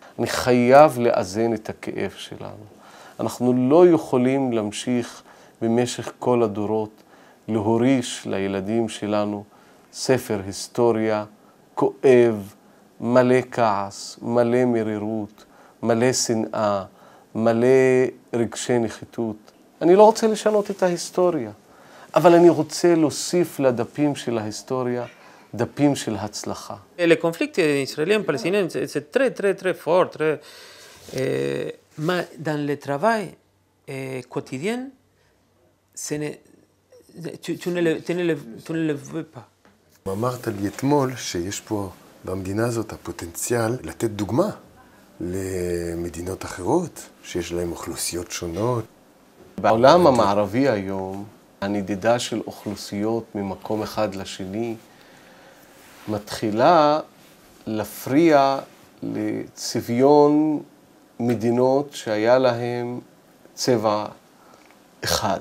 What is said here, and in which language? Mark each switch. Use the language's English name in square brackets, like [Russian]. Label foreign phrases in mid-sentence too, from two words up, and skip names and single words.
[Hebrew] אני חייב לאזן את הכאב שלנו. אנחנו לא יכולים להמשיך במשך כל הדורות להוריש לילדים שלנו ספר היסטוריה כואב, מלא כעס, מלא מרירות, מלא שנאה, מלא רגשי נחיתות. אני לא רוצה לשנות את ההיסטוריה, אבל אני רוצה להוסיף לדפים של ההיסטוריה דפים של הצלחה. [French] Le conflit israélien-palestinien, c'est très fort. Mais dans le travail quotidien, tu ne le veux pas. [Hebrew] אמרת לי אתמול שיש פה במדינה הזאת הפוטנציאל לתת דוגמה למדינות אחרות, שיש להן אוכלוסיות שונות. בעולם המערבי היום, הנדידה של אוכלוסיות ממקום אחד לשני, מתחילה להפריע לצביון מדינות שהיה להם צבע אחד.